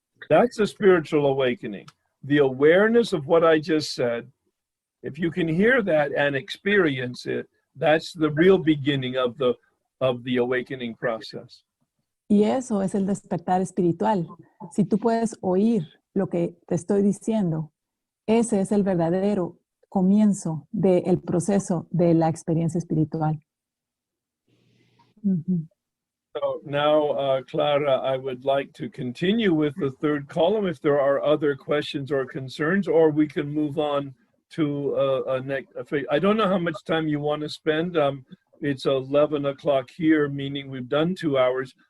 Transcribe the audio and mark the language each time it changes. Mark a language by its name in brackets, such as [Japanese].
[English] That's a spiritual awakening. The awareness of what I just said, if you can hear that and experience it, that's the real beginning of the awakening process. [Spanish] Y eso es el despertar espiritual. Si tú puedes oír lo que te estoy diciendo, ese es el verdadero comienzo del proceso de la experiencia espiritual. Mm-hmm. [English] So now, Clara, I would like to continue with the third column if there are other questions or concerns, or we can move on to I don't know how much time you want to spend. It's 11 o'clock here, meaning we've done 2 hours.